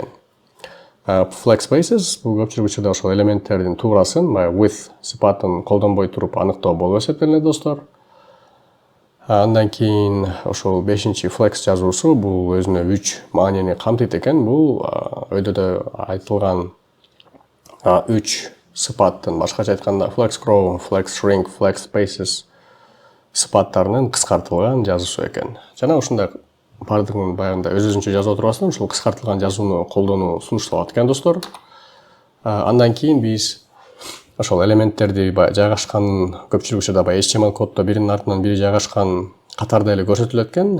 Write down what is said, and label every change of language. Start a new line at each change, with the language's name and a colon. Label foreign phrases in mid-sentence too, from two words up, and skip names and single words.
English: Flex spaces
Kyrgyz: бул көпчүлүк учурда ошол элементтердин туурасын with сыпатын колдонбой туруп аныктоо болуп эсептелинет достор. Андан кийин ошол 5-чи flex жазуусу бул өзүнө 3 маанини камтыйт экен. Бул өйдөдө айтылган 3 сыпаттын, башкача айтканда
English: flex grow, flex shrink, flex spaces
Kyrgyz: сыпаттарынын кыскартылган жазуусу экен. Жана ушундай бардыгын баягында өз-өзүнчө жазып отурбастан ушул кыскартылган жазууну колдонуу сунушталат экен достор. Андан кийин биз ошол элементтерди жайгашкан көпчүлүк учурда HTML коддо биринин артынан бири жайгашкан катарда эле көрсөтүлөт экен.